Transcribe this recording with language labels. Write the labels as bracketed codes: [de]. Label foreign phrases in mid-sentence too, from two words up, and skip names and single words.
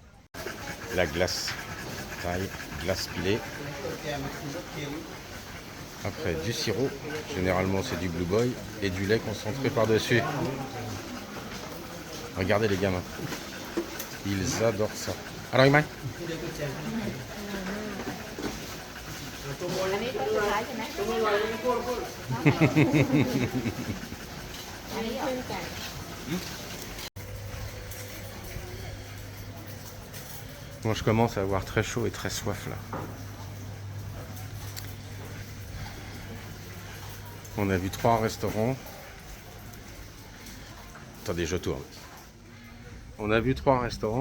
[fr] La glace, taille, glace pilée. Après, du sirop. Généralement, c'est du Blue Boy. Et du lait concentré par-dessus. Regardez les gamins. Ils adorent ça. Alors, Iman? [th] อันนี้ตัวสุดท้ายใช่ไหมอันนี้ขึ้นกัน [fr] Bon, je commence à avoir très chaud et très soif là. On a vu 3 restaurants. Attendez, je tourne. On a vu 3 restaurants.